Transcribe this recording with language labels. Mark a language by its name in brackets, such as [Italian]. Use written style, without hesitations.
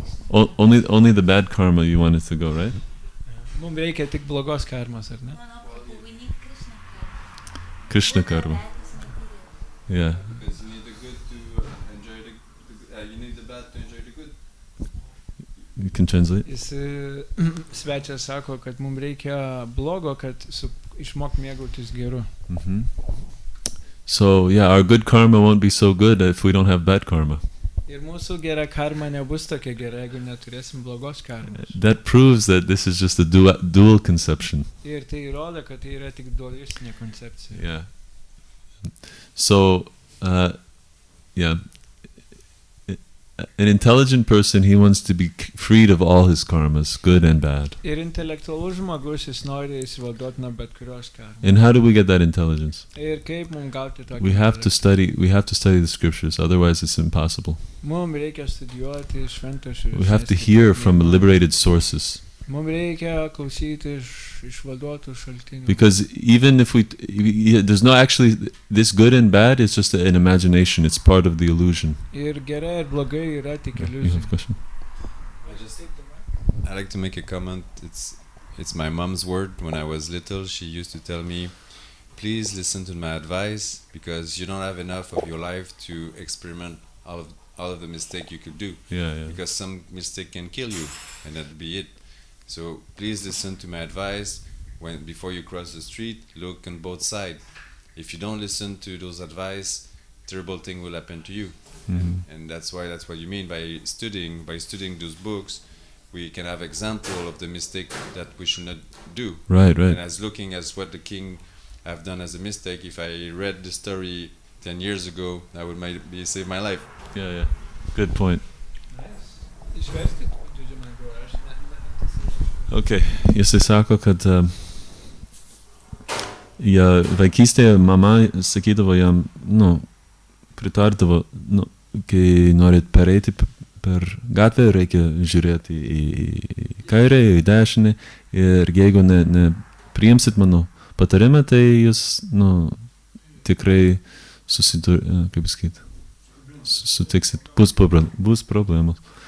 [English] Only the bad karma you want it to go, right? [Lithuanian] Mums reikia tik blogos karmos, ar ne? [English] We need Krishna Krishna karma. karma. Yeah. Because you need the good to enjoy you need the bad to enjoy the good. You can translate. [Lithuanian] Jis svečias sako, kad mums reikia blogo, kad išmok mėgautis geru. Mm-hmm. [English] So, yeah, our good karma won't be so good if we don't have bad karma. [Lithuanian] Ir mūsų gera karma nebus tokia gera, jeigu neturėsim blogos karmos. [English] That proves that this is just a dual conception. [Lithuanian] Ir tai įrodo, kad tai yra tik dualistinė koncepcija. [English] Yeah. So, yeah. An intelligent person, he wants to be freed of all his karmas, good and bad. [Lithuanian] Ir intelektualus žmogus, jis nori įsivaduoti nuo bet kurios karmos. [English] And how do we get that intelligence? [Lithuanian] Ir kaip mums gauti tokį [English] We have to study the scriptures, otherwise it's impossible. [Lithuanian] Mums reikia studijuoti šventas [English] We have to hear from liberated sources. [Lithuanian] Mums reikia klausyti iš išvaduotų šaltinių. [English] Because even if there's no actually, this good and bad is just an imagination, it's part of the illusion. [Lithuanian] Ir gerai ir blogai yra tik [English] You have [Lithuanian] iliuzija. [English] a question? I like to make a comment. It's my mom's word. When I was little, she used to tell me, "Please listen to my advice because you don't have enough of your life to experiment all of the mistake you could do. Yeah. Because some mistake can kill you, and that'd be it. So please listen to my advice. Before you cross the street, look on both sides. If you don't listen to those advice, terrible thing will happen to you." And that's what you mean by studying those books. We can have example of the mistake that we should not do. Right. And as looking as what the king have done as a mistake, if I read the story 10 years ago, I would maybe save my life. Yeah. Good point. [Lithuanian] Išverskit, žodžiu, man buvo, aš Okay, jisai sako, kad vaikystėje mama sakydavo jam, pritardavo, kai norit pereiti per gatvę, reikia žiūrėti į kairę, į dešinę ir jeigu nepriimsit mano patarimą, tai jūs, tikrai sutiksit, bus problemos.